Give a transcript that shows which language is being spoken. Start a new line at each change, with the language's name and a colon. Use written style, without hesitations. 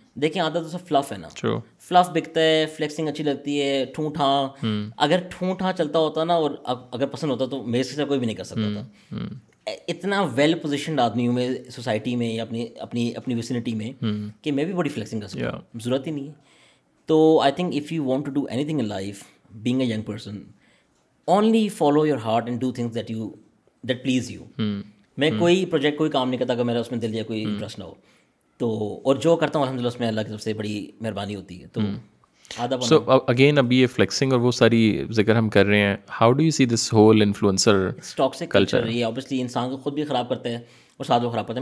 Urdu: دیکھیں آتا تو سب فلف ہے نا, فلف بکتا ہے, فلیکسنگ اچھی لگتی ہے, ٹھوں ٹھاں. اگر ٹھوں ٹھاں چلتا ہوتا نا اور اگر پسند ہوتا تو میرے سے کوئی بھی نہیں کر سکتا تھا. اتنا ویل پوزیشنڈ آدمی ہوں میں سوسائٹی میں یا اپنی ویسینٹی میں کہ میں بھی بڑی فلیکسنگ کر سکتا ہوں, ضرورت ہی نہیں ہے.
English: تو I think if you want to do anything in life, being a young person, only follow your heart and do things that please you.
Urdu: میں کوئی پروجیکٹ کوئی کام نہیں کرتا اگر میرا اس میں دل یا کوئی انٹرسٹ نہ ہو تو, اور جو کرتا ہوں الحمدللہ اس میں اللہ کی طرف سے بڑی مہربانی ہوتی ہے. تو سو اگین ابھی یہ فلیکسنگ اور وہ ساری ذکر ہم کر رہے ہیں,
English: how do you see this whole influencer
Urdu: toxic culture? یہ اوبیسلی انسان کو خود بھی خراب کرتا ہے اور ساتھ وہ خراب کرتا ہے.